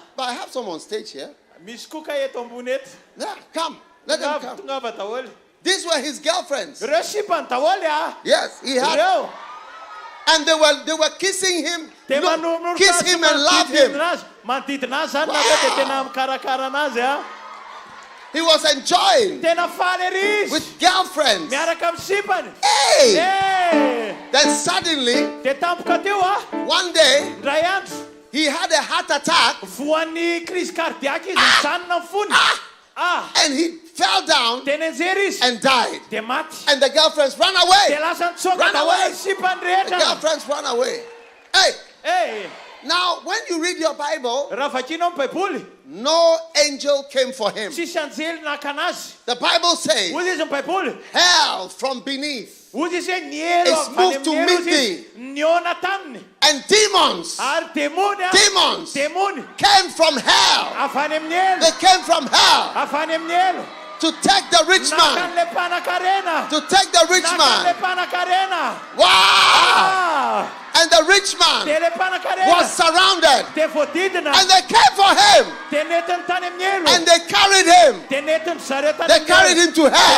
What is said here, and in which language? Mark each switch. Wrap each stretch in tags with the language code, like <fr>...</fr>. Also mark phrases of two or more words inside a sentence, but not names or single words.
<en>But I have some on stage here.</en> <mg>Misy koka eto ambony eto.</mg> <en>Yeah, come. Let them come.</en> <mg>Tongava daholo.</mg> <en>These were his girlfriends.</en> <mg>Ireo sipany daholo</mg> <en>Yes, he had.</en> <mg>Ireo.</mg> <en>And they were kissing him.</en> <mg>Dia</mg> <en>Look, kiss him and love him.</en> <mg>manodidina azy zany nareo dia tena mikarakara anazy</mg> <en>He was enjoying</en> <mg>Tena faly ery izy.</mg> <en>with girlfriends.</en> <mg>Miaraka amin'ny sipany. Hey! Eh.</mg> <en>Then suddenly,</en> <mg>Dia tampoka teo</mg> <en>one day,</en> <mg>ndray andro.</mg> <en>he had a heart attack</en> <mg>Voan'ny</mg> <fr>crise cardiaque</fr> <mg>izy mijanona amin'ny fony.</mg> <en>and he fell down</en> <mg>Dia nenjery izy.</mg> <en>and died.</en> <mg>Dia maty.</mg> <en>And the girlfriends ran</en> <mg>Dia</mg> <en>away.</en> <mg>lasa nitsoka</mg> <en>Run</en> <mg>daholo</mg> <en>away.</en> <mg>ny sipany</mg> <en>The</en> <mg>rehetra.</mg> <en>girlfriends ran away. Hey! Eh. Now, when you read your Bible,</en> <mg>Raha vakianao ny baiboly,</mg> <en>no angel came for him.</en> <mg>tsisy anjely naka anazy.</mg> <en>The Bible says,</en> <mg>Hozy izy ny baiboly.</mg> <en>hell from beneath</en> <mg>Hozy izy hoe nielo</mg> <en>It's</en> <mg>avy</mg> <en>moved</en> <mg>any</mg> <en>to</en> <mg>amin'ny</mg> <en>meet</en> <mg>elo izy. Niona taminy.</mg> <en>and demons</en> <mg>Ary demony</mg> <en>Demons.</en> <mg>Demony.</mg> <en>came from hell.</en> <mg>Avy any amin'ny elo.</mg> <en>They came from hell.</en> <mg>Avy any amin'ny elo.</mg> <en>to take the rich man. To take the rich man. Wow! And the rich man was surrounded. And they came for him. And they carried him. They carried him to hell.</en>